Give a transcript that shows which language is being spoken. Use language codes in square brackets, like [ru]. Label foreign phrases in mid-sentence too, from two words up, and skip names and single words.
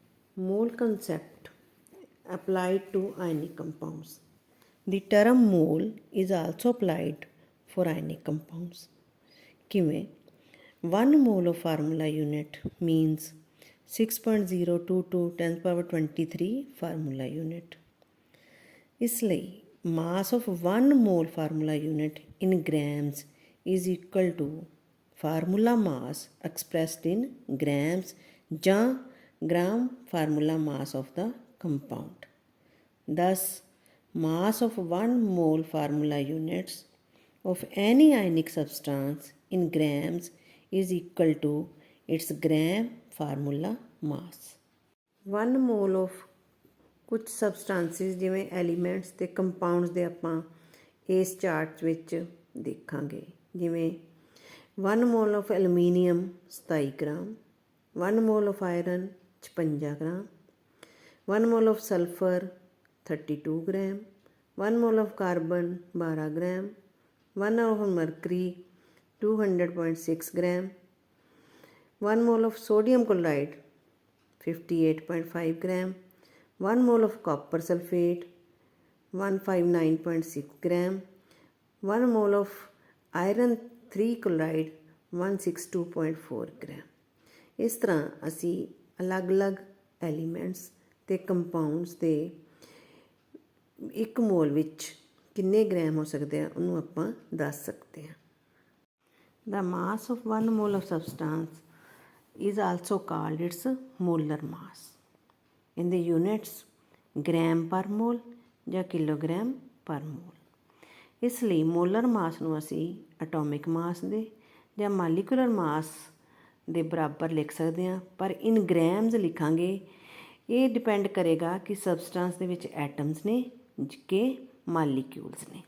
[en] Mole concept applied to ionic compounds. The term mole is also applied for ionic compounds. ਕਿਵੇਂ 1 mole of formula unit means 6.022 10 power 23 formula unit. [pa] ਇਸ ਲਈ [en] mass of 1 mole formula unit in grams is equal to formula mass expressed in grams ਜਾਂ gram formula mass of the compound. Thus, mass of 1 mole formula units of any ionic substance in grams is equal to its gram formula mass. 1 mole of [pa] ਕੁਝ ਸਬਸਟੈਂਸਿਸ ਜਿਵੇਂ ਐਲੀਮੈਂਟਸ ਅਤੇ ਕੰਪਾਊਂਡਸ ਦੇ ਆਪਾਂ ਇਸ ਚਾਰਟ ਵਿੱਚ ਦੇਖਾਂਗੇ। [en] ਜਿਵੇਂ 1 mole of aluminium 27 gram, 1 mole of iron 56 gram, 1 mole of sulfur 32 gram, 1 mole of carbon 12 gram, 1 of mercury 200.6 gram, 1 mole of sodium chloride 58.5 gram, 1 mole of copper sulfate 159.6 gram, 1 mole of iron 3 chloride 162.4 gram। [pa] ਇਸ ਤਰ੍ਹਾਂ ਅਸੀਂ ਅਲੱਗ-ਅਲੱਗ ਐਲੀਮੈਂਟਸ ਅਤੇ ਕੰਪਾਊਂਡਸ ਦੇ 1 ਮੋਲ ਵਿੱਚ ਕਿੰਨੇ ਗ੍ਰਾਮ ਹੋ ਸਕਦੇ ਆ ਉਹਨੂੰ ਆਪਾਂ ਦੱਸ ਸਕਦੇ ਹਾਂ। [en] The mass of 1 mole of substance is also called its molar mass in the units gram per mole ਜਾਂ kilogram per mole. [pa] ਇਸ ਲਈ [en] molar mass [pa] ਨੂੰ ਅਸੀਂ [en] atomic mass [pa] ਦੇ ਜਾਂ [en] molecular mass [pa] ਦੇ ਬਰਾਬਰ ਲਿਖ ਸਕਦੇ ਹਾਂ, ਪਰ [en] in grams [pa] ਲਿਖਾਂਗੇ। ਇਹ ਡਿਪੈਂਡ ਕਰੇਗਾ ਕਿ ਸਬਸਟੈਂਸ ਦੇ ਵਿੱਚ ਐਟਮਸ ਨੇ ਕਿ ਮਾਲੀਕਿਊਲਸ ਨੇ।